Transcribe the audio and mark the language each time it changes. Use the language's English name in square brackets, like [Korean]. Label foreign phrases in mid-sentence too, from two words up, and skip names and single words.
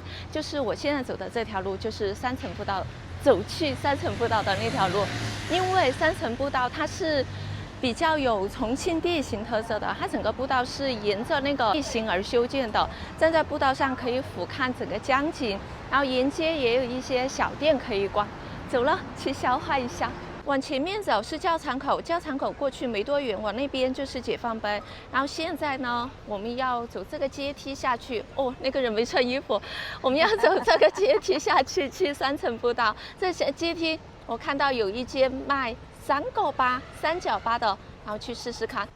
[Chinese] 就是我現在走的這條路，就是三層步道，走去三層步道的那條路，因為三層步道它是比較有重慶地形特色的，它整個步道是沿着那個地形而修建的，站在步道上可以俯瞰整個江景，然後沿街也有一些小店可以逛。走了，去消化一下。往前面走是教场口，教场口過去沒多遠，往那邊就是解放碑。然後現在呢，我們要走這個階梯下去。哦，那個人沒穿衣服，我們要走這個階梯下去，去三層步道。這些階梯我看到有一間賣三角粑的，然後去試試看。